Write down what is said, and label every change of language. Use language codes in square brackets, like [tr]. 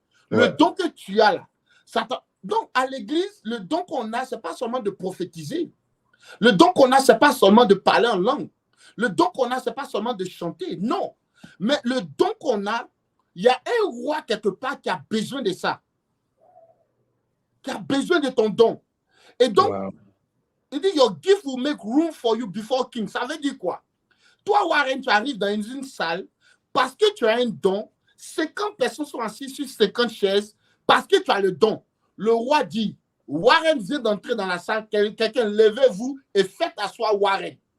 [fr] Le don que tu as là. Donc, à l'église, le don qu'on a, ce n'est pas seulement de prophétiser. Le don qu'on a, ce n'est pas seulement de parler en langue. Le don qu'on a, ce n'est pas seulement de chanter. Non. Mais le don qu'on a, il y a un roi quelque part qui a besoin de ça. Qui a besoin de ton don. Et donc, il dit, [en] your gift will make room for you before king. [fr] Ça veut dire quoi? Toi, Warren, tu arrives dans une salle parce que tu as un don. 50 personnes sont assises sur 50 chaises parce que tu as le don. Le roi dit, Warren vient d'entrer dans la salle, quelqu'un, levez-vous et faites asseoir Warren.